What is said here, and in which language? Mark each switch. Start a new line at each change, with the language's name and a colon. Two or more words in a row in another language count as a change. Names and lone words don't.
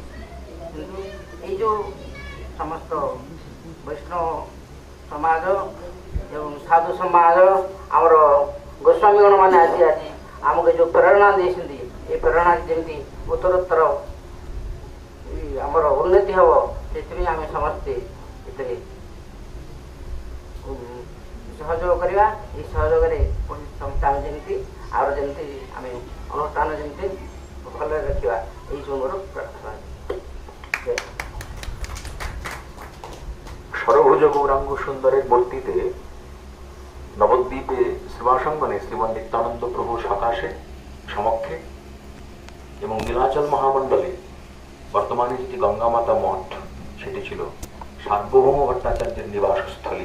Odia: କିନ୍ତୁ ଏଇ ଯେଉଁ ସମସ୍ତ ବୈଷ୍ଣବ ସମାଜ ଏବଂ ସାଧୁ ସମାଜ ଆମର ଗୋସ୍ୱାମୀଗଣ ମାନେ ଆଜି ଆମକୁ ଯେଉଁ ପ୍ରେରଣା ଦେଇଛନ୍ତି, ଏ ପ୍ରେରଣା ଯେମିତି ଉତ୍ତରୋତ୍ତର ଆମର ଉନ୍ନତି ହେବ, ସେଥିପାଇଁ ଆମେ ସମସ୍ତେ ଏଥିରେ ସହଯୋଗ କରିବା। ଏହି ସହଯୋଗରେ ସମସ୍ତେ ଆମେ ଯେମିତି ଆହୁରି ଯେମିତି ଆମେ ଅନୁଷ୍ଠାନ ଯେମିତି ଭଲରେ ରଖିବା, ଏହି ସବୁ ମୋର ପ୍ରାର୍ଥନା।
Bangla: ষড়ভুজ গৌরাঙ্গ সুন্দরের মূর্তিতে নবদ্বীপে শ্রীবাসঙ্গনে শ্রীমান নিত্যানন্দ প্রভু সকাশে সমক্ষে এবং নীলাচল মহামণ্ডলে বর্তমানে যেটি গঙ্গামাতা মঠ, সেটি ছিল সার্বভৌম ভট্টাচার্যের নিবাসস্থলী।